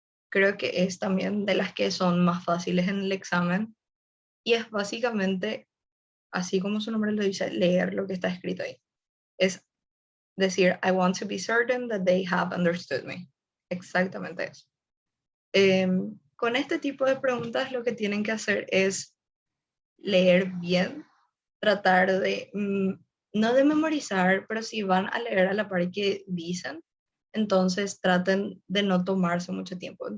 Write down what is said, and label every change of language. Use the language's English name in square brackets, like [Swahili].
[Spanish] Creo que es también de las que son más fáciles en el examen. Y es básicamente, así como su nombre lo dice, leer lo que está escrito ahí. Es decir, [English] I want to be certain that they have understood me. [Spanish] Exactamente eso. Con este tipo de preguntas lo que tienen que hacer es leer bien, tratar de, no de memorizar, pero si van a leer a la par que dicen, entonces traten de no tomarse mucho tiempo.